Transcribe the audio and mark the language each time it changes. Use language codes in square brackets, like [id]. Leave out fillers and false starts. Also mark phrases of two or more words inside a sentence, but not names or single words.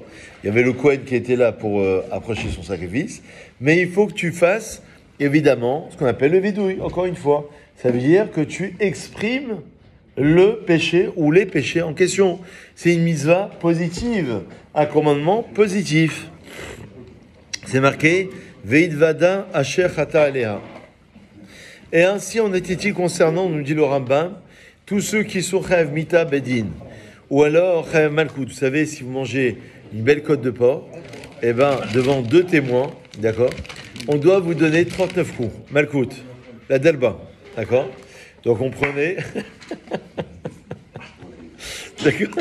[fr] Il y avait le Kohen qui était là pour approcher son sacrifice, mais il faut que tu fasses, évidemment, ce qu'on appelle le vidouille, encore une fois. Ça veut dire que tu exprimes le péché ou les péchés en question. C'est une mitzvah positive, un commandement positif. C'est marqué, [he] והתודה אשר חטא עליה. [fr] Et ainsi en était-il concernant, nous dit le Rambam, tous ceux qui sont [he] חייב מיתה בדין, [fr] ou alors [he] חייב מלקות. [fr] Vous savez, si vous mangez une belle côte de porc, eh ben, devant 2 témoins, d'accord, on doit vous donner 39 coups. Malkout, la dalba, d'accord? Donc on prenait... d'accord.